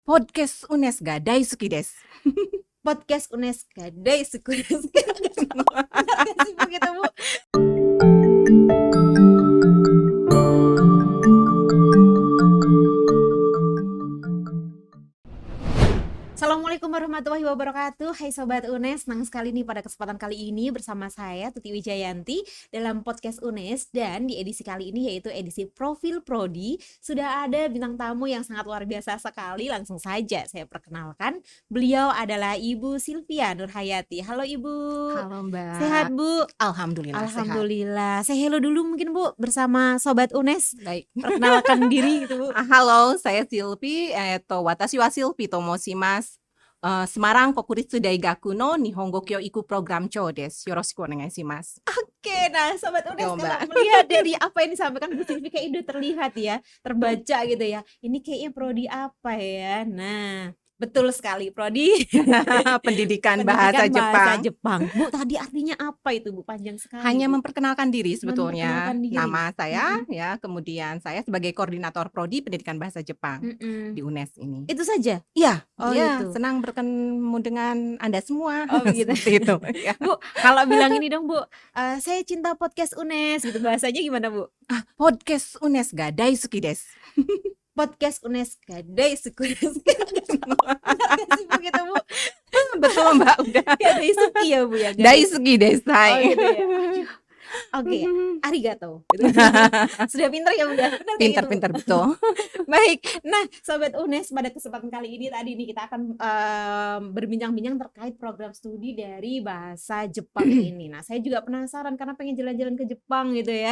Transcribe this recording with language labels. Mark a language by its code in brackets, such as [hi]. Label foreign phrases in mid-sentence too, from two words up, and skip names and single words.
[ja] Podcast UNES ga daisuki desu. Podcast UNES ga daisuki desu. [id] Benar gak sih begitu, Bu? Assalamualaikum warahmatullahi wabarakatuh. Hai Sobat UNES, senang sekali nih pada kesempatan kali ini bersama saya Tuti Wijayanti dalam podcast UNES. Dan di edisi kali ini yaitu edisi Profil Prodi, sudah ada bintang tamu yang sangat luar biasa sekali. Langsung saja saya perkenalkan, beliau adalah Ibu Sylvia Nurhayati. Halo Ibu. Halo Mbak. Sehat Bu? Alhamdulillah sehat. Alhamdulillah. Saya hello dulu mungkin Bu bersama Sobat UNES. Baik. Perkenalkan diri gitu Bu. Halo, saya Sylvie. [ja] 私はSylvieと申します. Semarang国立大学の日本語教育プログラム長です. よろしくお願いします. [id] Oke, nah Sobat UNES, Yo, Mbak. kalau melihat dari apa yang disampaikan Bu Sylvie kayak udah terlihat ya, terbaca gitu ya. Ini kayaknya prodi apa ya? Nah, betul sekali, prodi Pendidikan bahasa Jepang. Bu, tadi artinya apa itu Bu? Panjang sekali. Hanya Bu. memperkenalkan diri sebetulnya. Memperkenalkan diri. Nama saya ya, kemudian saya sebagai koordinator prodi pendidikan bahasa Jepang di UNES ini. Itu saja? Iya, Oh, ya, gitu. senang bertemu dengan Anda semua. Oh, begitu. Seperti itu. Ya. Bu, kalau bilang ini dong Bu, saya cinta podcast UNES gitu, bahasanya gimana Bu? [ja] Podcast UNES ga daisuki desu. Podcast UNES ga daisuki desu. [id] Benar gak sih begitu Bu? Betul Mbak, udah. Gak daisuki ya Bu ya? [ja] 大好きです. [id] Oh gitu ya. Oke, arigato. Gitu. Sudah pintar ya udah. Pintar-pintar betul. Baik, nah Sobat UNES, pada kesempatan kali ini tadi nih kita akan berbincang-bincang terkait program studi dari bahasa Jepang ini. Nah saya juga penasaran karena pengen jalan-jalan ke Jepang gitu ya.